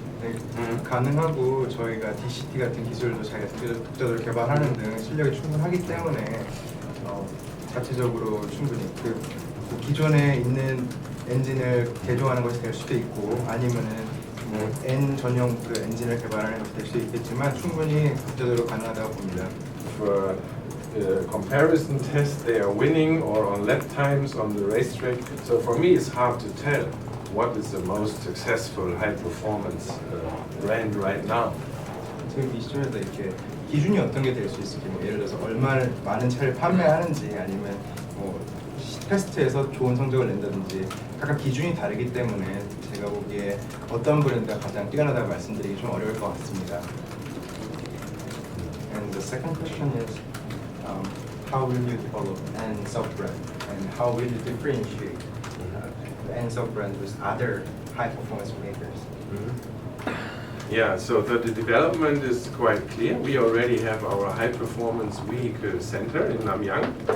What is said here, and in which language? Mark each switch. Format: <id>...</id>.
<ko>네, 가능하고 저희가 DCT 같은 기술도 자기가 독자적으로 개발하는 등 실력이 충분하기 때문에 자체적으로 충분히 그 기존에 있는 엔진을 개조하는 것이 될 수도 있고 아니면은 N 전용 그 엔진을 개발하는 것이 될 수도 있겠지만 충분히 독자적으로 가능하다고 봅니다.</ko> <en>For comparison test, they are winning or on lap times on the racetrack. So for me, it's hard to tell what is the most successful high performance brand right now.</en> <ko>지금 이 시점에서 이렇게 기준이 어떤 게 될 수 있을지 예를 들어서 얼마나 많은 차를 판매하는지 아니면 테스트에서 좋은 성적을 낸다든지 각각 기준이 다르기 때문에 제가 보기에 어떤 브랜드가 가장 뛰어나다고 말씀드리기 좀 어려울 것 같습니다.</ko> <en>And the second question is, how will you develop N sub-brand and how will you differentiate the N sub-brand with other high-performance makers? Yeah, so the development is quite clear. We already have our high-performance vehicle center in Namyang.</en>